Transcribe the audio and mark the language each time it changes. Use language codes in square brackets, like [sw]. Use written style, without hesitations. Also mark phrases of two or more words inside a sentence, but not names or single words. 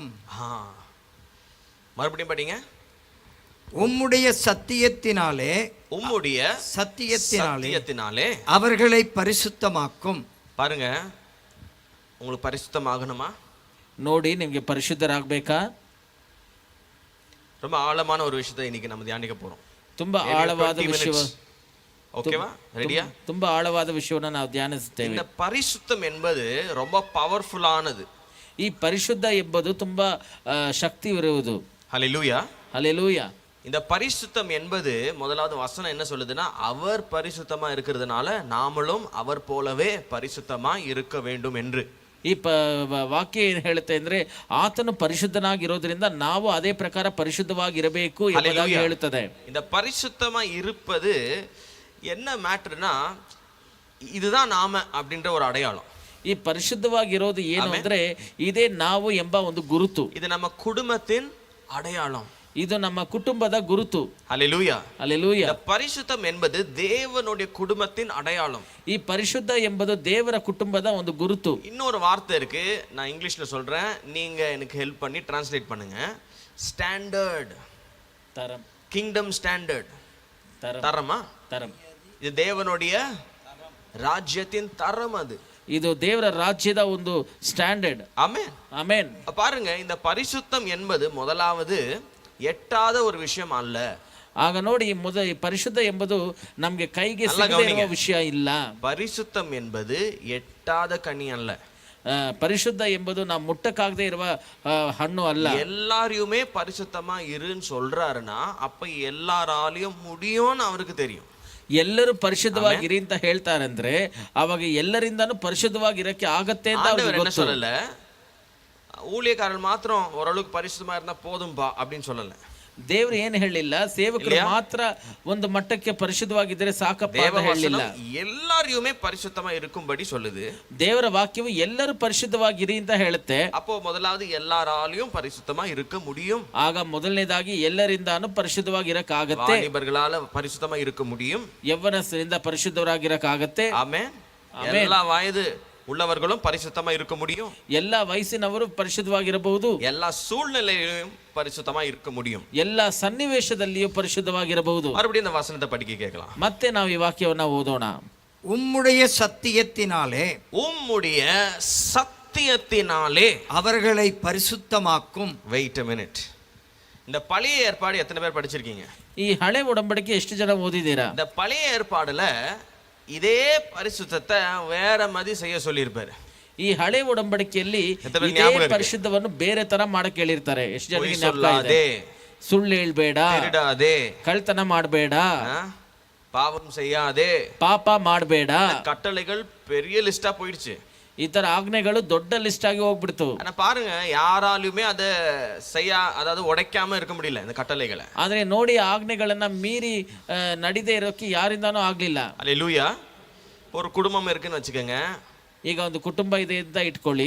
[ta] மறுபடியும் படிங்க. உம்முடைய சத்தியத்தினாலே, உம்முடைய சத்தியத்தினாலே அவர்களை பரிசுத்தமாக்கும். பாருங்க, உங்களுக்கு பரிசுத்தமாகணுமா? [kn] ನೋಡಿ, ನಿಮಗೆ ಪರಿಶುದ್ಧರಾಗಬೇಕಾ? [ta] ரொம்ப ஆழமான ஒரு விஷயத்தை இன்னைக்கு நம்ம தியானிக்க போறோம். [kn] ತುಂಬಾ ಆಳವಾದ ವಿಷಯ. [ta] ஓகேவா? ரெடியா? [kn] ತುಂಬಾ ಆಳವಾದ ವಿಷಯವನ್ನು ನಾವು ಧ್ಯಾನಿಸುತ್ತೇವೆ. [ta] இந்த பரிசுத்தம் என்பது ரொம்ப பவர்ஃபுல்லானது. [kn] ಈ ಪರಿಶುದ್ಧ ಎಂಬುದು ತುಂಬಾ ಶಕ್ತಿ ಇರುವುದು. [ta] ஹalleluya. [kn] ಹಲ್ಲೆಲೂಯಾ. [ta] இந்த பரிசுத்தம் என்பது முதலாவது வசனம் என்ன சொல்லுதுன்னா, அவர் பரிசுத்தமா இருக்கிறதுனால நாமளும் அவர் போலவே பரிசுத்தமா இருக்க வேண்டும் என்று. [kn] ಈ ವಾಕ್ಯ ಏನು ಹೇಳುತ್ತೆ ಅಂದ್ರೆ ಆತನು ಪರಿಶುದ್ಧನಾಗಿರೋದ್ರಿಂದ ನಾವು ಅದೇ ಪ್ರಕಾರ ಪರಿಶುದ್ಧವಾಗಿರಬೇಕು ಎಂಬುದಾಗಿ ಹೇಳುತ್ತದೆ. [ta] இந்த பரிசுத்தமா இருப்பது என்ன மேட்டர்னா, இதுதான் நாம அப்படின்ற ஒரு அடையாளம். [kn] ಈ ಪರಿಶುದ್ಧವಾಗಿರೋದು ಏನು ಅಂದ್ರೆ ಇದೇ ನಾವು ಎಂಬ ಒಂದು ಗುರುತು. [ta] இது நம்ம குடும்பத்தின் அடையாளம். [kn] ಇದು ನಮ್ಮ ಕುಟುಂಬದ ಗುರುತು. [ta] ஹalleluya. [kn] ಹಲ್ಲೆಲೂಯಾ. [ta] இந்த பரிசுத்தம் என்பது தேவனுடைய குடும்பத்தின் அடையாளம். [kn] ಈ ಪರಿಶುದ್ಧ ಎಂಬುದು ದೇವರ ಕುಟುಂಬದ ಒಂದು ಗುರುತು. [ta] இன்னொரு வார்த்தை இருக்கு, நான் இங்கிலீஷ்ல சொல்றேன், நீங்க எனக்கு ஹெல்ப் பண்ணி டிரான்ஸ்லேட் பண்ணுங்க. ஸ்டாண்டர்ட். தரம். [en] kingdom standard. [ta] தரம். தரமா? தரம். இது தேவனுடைய ராஜ்யத்தின் தரம். அது [kn] ಇದು ದೇವರ ರಾಜ್ಯದ ಒಂದು ಸ್ಟ್ಯಾಂಡರ್ಡ್. [ta] ஆமென். [kn] ಆಮೆನ್. [ta] பாருங்க, இந்த பரிசுத்தம் என்பது முதலாவது எட்டாத ஒரு விஷயம் அல்ல. [kn] ಆಗ ನೋಡಿ, ಈ ಪರಿಶುದ್ಧ ಎಂಬುದು ನಮ್ಗೆ ಕೈಗೆ ಸಿಗದೇ ಇರುವ ವಿಷಯ ಇಲ್ಲ. [ta] பரிசுத்தம் என்பது எட்டாத கனி அல்ல. [kn] ಪರಿಶುದ್ಧ ಎಂಬುದು ನಾವು ಮುಟ್ಟಕ್ಕಾಗದೇ ಇರುವ ಹಣ್ಣು ಅಲ್ಲ. [ta] எல்லாரையுமே பரிசுத்தமா இருன்னு சொல்றாருன்னா அப்ப எல்லாராலையும் முடியும்னு அவருக்கு தெரியும். [kn] ಎಲ್ಲರೂ ಪರಿಶುದ್ಧವಾಗಿರಿ ಅಂತ ಹೇಳ್ತಾರಂದ್ರೆ ಅವಾಗ ಎಲ್ಲರಿಂದಾನು ಪರಿಶುದ್ಧವಾಗಿರಕ್ಕೆ ಆಗತ್ತೆ ಅಂತ [ta] ஆண்டவர் என்ன சொல்லல, ஊழியக்காரர் மாத்திரம் ஓரளவுக்கு பரிசுத்தமா இருந்தா போதும்பா அப்படின்னு சொல்லல. [kn] ದೇವ್ರು ಏನ್ ಹೇಳಿಲ್ಲ, ಸೇವಕರು ಮಾತ್ರ ಒಂದು ಮಟ್ಟಕ್ಕೆ ಪರಿಶುದ್ಧವಾಗಿದ್ರೆ ಸಾಕಪ್ಪ ಅಂತ ಹೇಳಿಲ್ಲ. [ta] எல்லாரையுமே பரிசுத்தமா இருக்கும்படி சொல்லுது. [kn] ದೇವರ ವಾಕ್ಯವು ಎಲ್ಲರೂ ಪರಿಶುದ್ಧವಾಗಿರಿ ಅಂತ ಹೇಳುತ್ತೆ. [ta] அப்போ முதலாவது எல்லாராலையும் பரிசுத்தமா இருக்க முடியும். [kn] ಆಗ ಮೊದಲನೇದಾಗಿ ಎಲ್ಲರಿಂದಾನು ಪರಿಶುದ್ಧವಾಗಿರಕ್ಕಾಗತ್ತೆ. [ta] வாலிபர்களால பரிசுத்தமா இருக்க முடியும். [kn] ಯೌವನಸ್ಥರಿಂದ ಪರಿಶುದ್ಧರಾಗಿರಕ್ಕಾಗತ್ತೆ. [ta] ஆமென். எல்லா வயது உள்ளவர்களும் பரிசுத்தமா இருக்க முடியும். [kn] எல்லா ವಯಸ್ಸಿನವರು ಪರಿಶುದ್ಧವಾಗಿರಬಹುದು. [ta] எல்லா சூழ்நிலையிலும் பரிசுத்தமா இருக்க முடியும். [kn] ಎಲ್ಲ ಸನ್ನಿವೇಶದಲ್ಲಿಯೂ ಪರಿಶುದ್ಧವಾಗಿರಬಹುದು. [ta] மறுபடியும் இந்த வசனத்தை படிக்க கேட்கலாம். [kn] ಮತ್ತೆ ನಾವು ಈ ವಾಕ್ಯವನ್ನ ಓದೋಣ. [ta] உம்முடைய சத்தியத்தினாலே உம்முடைய சத்தியத்தினாலே அவர்களை பரிசுத்தமாக்கும். [en] wait a minute. [ta] இந்த பழைய ஏற்பாடு எத்தனை பேர் படிச்சிருக்கீங்க? [kn] ಈ ಹಳೆ ಒಡಂಬಡಿಕೆ ಎಷ್ಟು ಜನ ಓದಿದ್ದೀರಾ? [ta] இந்த பழைய ஏற்பாடுல இதே பரிசுத்தத்தை வேற மாதிரி செய்ய சொல்லியிருப்பாரு. [kn] ಈ ಹಳೆ ಒಡಂಬಡಿಕೆಯಲ್ಲಿ ಇದೇ ಪರಿಶುದ್ಧವನ್ನು ಬೇರೆ ತರ ಮಾಡಕ್ಕೆ ಹೇಳಿರ್ತಾರೆ. ಎಷ್ಟು ಜನಕ್ಕೆ ಜ್ಞಾಪಕ ಇದೆ? ಸುಳ್ಳು ಹೇಳ್ಬೇಡ, [ta] திருடாதே, [kn] ಕಳ್ತನ ಮಾಡಬೇಡ, [ta] பாவம் செய்யாதே, [kn] ಪಾಪ ಮಾಡಬೇಡ. [ta] கட்டளைகள் பெரிய லிஸ்டா போயிடுச்சு. [kn] ಈ ತರ ಆಜ್ಞೆಗಳು ದೊಡ್ಡ ಲಿಸ್ಟ್ ಆಗಿ ಹೋಗ್ಬಿಡ್ತು. [ta] ஆனா பாருங்க, யாராலுமே அதை அதாவது உடைக்காம இருக்க முடியல இந்த கட்டளைகளை. [kn] ಆದ್ರೆ ನೋಡಿ, ಆಜ್ಞೆಗಳನ್ನ ಮೀರಿ ನಡಿದೇ ಇರೋಕೆ ಯಾರಿಂದಾನೂ ಆಗ್ಲಿಲ್ಲ. [ta] அல்லேலூயா. ஒரு குடும்பம் இருக்குன்னு வச்சுக்கோங்க. [kn] ಈಗ ಒಂದು ಕುಟುಂಬ ಇದೆ ಅಂತ ಇಟ್ಕೊಳ್ಳಿ.